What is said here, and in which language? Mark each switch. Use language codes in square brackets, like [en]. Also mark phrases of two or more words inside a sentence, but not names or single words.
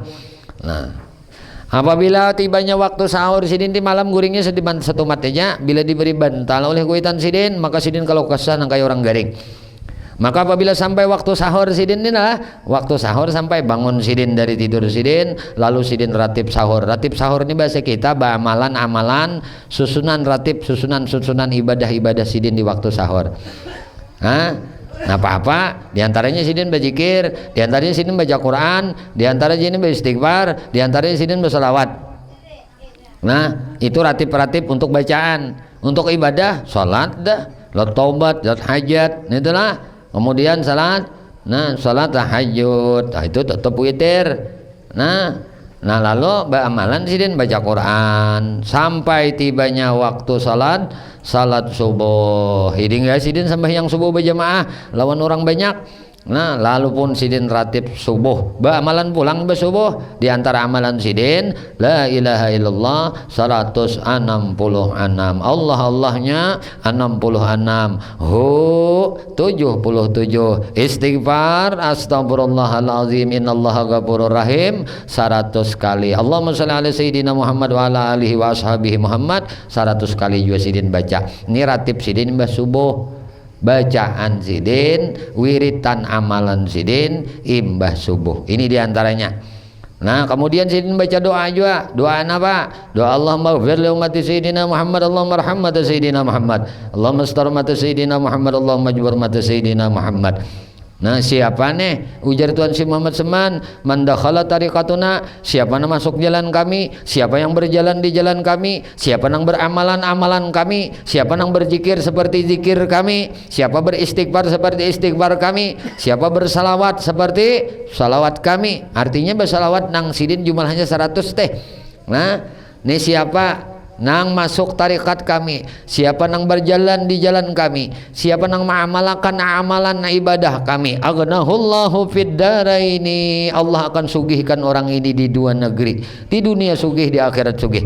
[bjn] Nah, apabila tibanya waktu sahur sidin di malam guringnya satu matanya, bila diberi bantal oleh kuitan sidin, maka sidin kalau kesah nang kayak orang garing. Maka apabila sampai waktu sahur sidin ini lah, waktu sahur sampai bangun sidin dari tidur sidin, lalu sidin ratib sahur. Ratib sahur ini bahasa kita amalan susunan ratib, susunan ibadah sidin di waktu sahur. Nah, apa-apa diantaranya sidin berzikir, diantaranya sidin baca Quran, diantaranya sidin beristighfar, diantaranya sidin berselawat. Nah, itu ratib-ratib untuk bacaan. Untuk ibadah, sholat dah, lot taubat, lot hajat, itulah. Kemudian salat, nah salat tahajud, nah, itu tetap witir. Nah lalu amalan sidin baca Quran sampai tibanya waktu salat subuh. Hingga sidin sampai yang subuh berjamaah lawan orang banyak. Nah, lalu pun sidin ratib subuh, amalan pulang bersubuh. Di antara amalan sidin [ar] لا إله إلا الله [bjn] 166, Allahnya 66, hu 77, istighfar [ar] أستغفر الله العظيم إن الله غفور رحيم [bjn] 100 kali. [ar] اللهم صل على سيدنا محمد وعلى آله وأصحابه محمد 100 [bjn] kali juga sidin baca. Ini ratib sidin bersubuh, bacaan sidin, wiritan amalan sidin, imbah subuh. Ini diantaranya. Nah, kemudian sidin baca doa juga. Doa apa? [ar] Doa اللهم اغفر لأمة سيدنا محمد، اللهم ارحم أمة سيدنا محمد، اللهم استر أمة سيدنا محمد، اللهم اجبر أمة سيدنا محمد. [bjn] Nah, siapa nih? Ujar Tuhan si Muhammad Seman, [ar] من دخل طريقتنا, [id] siapa yang masuk jalan kami, siapa yang berjalan di jalan kami, siapa yang beramalan kami, siapa yang berzikir seperti zikir kami, siapa beristighfar seperti istighfar kami, siapa bersalawat seperti salawat kami. [bjn] Artinya bersalawat nang sidin jumlahnya 100 teh. Nah, ini siapa nang masuk tarikat kami, siapa nang berjalan di jalan kami, siapa nang mengamalkan amalan ibadah kami, [ar] أغناه الله في الدارين, [bjn] Allah akan sugihkan orang ini di dua negeri, di dunia sugih, di akhirat sugih.